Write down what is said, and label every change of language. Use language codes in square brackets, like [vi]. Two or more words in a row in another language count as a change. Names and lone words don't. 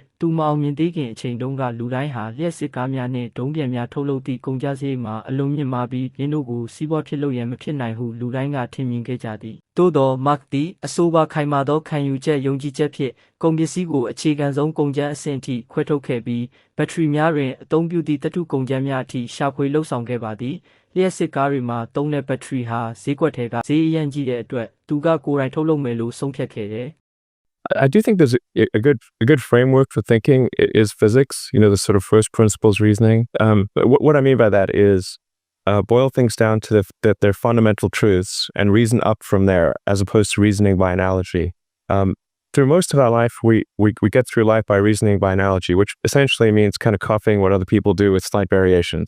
[my] ။သူမအောင်မြင်သေးခင်အချိန်တုန်းကလူတိုင်းဟာလျှက်စစ်ကားများနဲ့ဒုံးပျံများထုတ်လုပ်သည့်ကုန်ကျစရိတ်မှာအလွန်မြင့်မားပြီးပြင်းတို့ကိုစီးပွားဖြစ်လို့ရန်မဖြစ်နိုင်ဟုလူတိုင်းကထင်မြင်ခဲ့ကြသည်။သို့သော Musk သည်အဆိုပါခိုင်မာသောခံယူချက်ယုံကြည်ချက်ဖြင့်ကုန်ပစ္စည်းကိုအခြေခံဆုံးကုန်ကျန်းအဆင့်အထိခွဲထုတ်ခဲ့ပြီးဘက်ထရီများတွင်အသုံးပြုသည့်သတ္တုကုန်ကျန်းများအထိရှာဖွေလှုပ်ဆောင်ခဲ့ပါသည်။လျှက်စစ်ကားတွေမှာသုံးတဲ့ဘက်ထရီဟာဈေးကွက်ထဲကဈေးအရန်ကြီးတဲ့အတွက်သူကကိုယ်တိုင်ထုတ်လုပ်မယ်လို့ဆုံးဖြတ်ခဲ့တယ်။ [en] I do think there's a good framework for thinking is physics, you know, the sort of first principles reasoning. But what I mean by that is boil things down to their fundamental truths and reason up from there, as opposed to reasoning by analogy. Through most of our life, we get through life by reasoning by analogy, which essentially means kind of copying what other people do with slight variations.